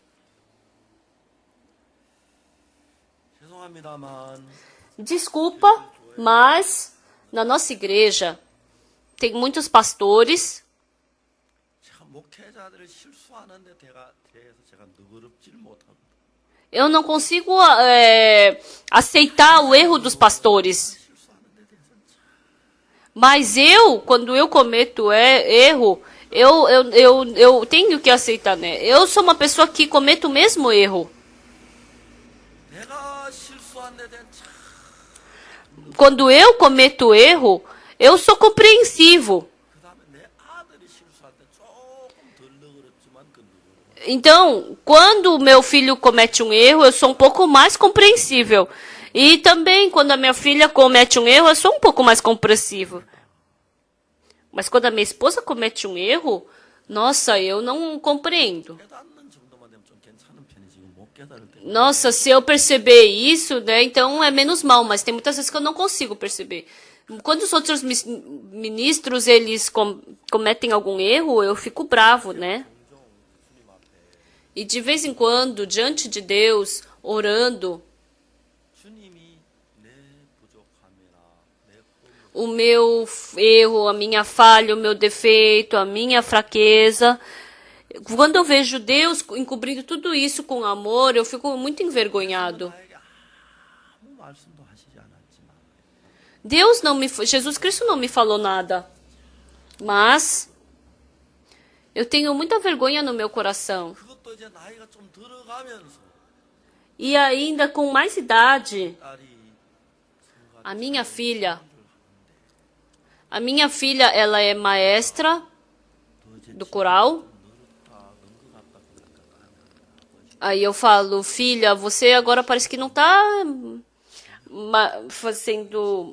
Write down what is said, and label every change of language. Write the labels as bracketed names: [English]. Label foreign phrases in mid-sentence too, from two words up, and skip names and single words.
[Portuguese] Desculpa, mas na nossa igreja tem muitos pastores eu não consigo aceitar o erro dos pastores. Mas quando eu cometo erro, eu tenho que aceitar, né? Eu sou uma pessoa que cometo o mesmo erro. [Korean] 내가 실수한 데 대한 참 [Portuguese] Quando eu cometo erro, eu sou compreensivo. [Korean] 그다음에 내 아들이 실수할 때 조금 덜 너그럽지만 그 누구를 [Portuguese] Então, quando o meu filho comete um erro, eu sou um pouco mais compreensível. E também, quando a minha filha comete um erro, eu sou um pouco mais compreensivo. Mas quando a minha esposa comete um erro, nossa, eu não compreendo. [Korean] 깨닫는 정도만 되면 좀 괜찮은 편이지 못 깨달을 때 [Portuguese] Nossa, se eu perceber isso, né, então é menos mal, mas tem muitas vezes que eu não consigo perceber. Quando os outros ministros, eles cometem algum erro, eu fico bravo, né? E de vez em quando, diante de Deus, orando, [Korean] 주님이 내 부족함이나 내 허물 [Portuguese] o meu erro, a minha falha, o meu defeito, a minha fraqueza. Quando eu vejo Deus encobrindo tudo isso com amor, eu fico muito envergonhado. [Korean] 나에게 아무 말씀도 하시지 않았지만 [Portuguese] Jesus Cristo não me falou nada. Mas eu tenho muita vergonha no meu coração. [Korean] 그것도 이제 나이가 좀 들어가면서 [Portuguese] E ainda com mais idade, [Korean] 딸이 [Portuguese] a minha filha, ela é maestra do coral. Aí eu falo, filha, você agora parece que não está fazendo...